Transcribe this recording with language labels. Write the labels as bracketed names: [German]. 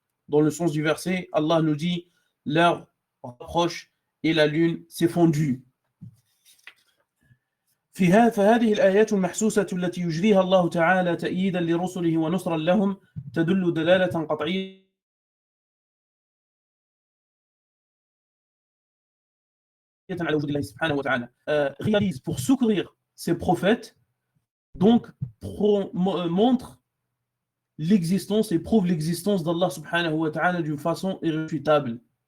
[French] Dans le sens du verset, Allah nous dit l'heure approche et la lune s'est fondue. [Arabic] فهذه الآيات المحسوسة التي يجريها الله تعالى تأييدا لرسله ونصرا لهم تدل دلالة قطعية على وجود الله سبحانه وتعالى. [French] Réalise pour secourir ses prophètes, donc montre l'existence et prouve l'existence d'Allah subhanahu wa ta'ala d'une façon irréfutable.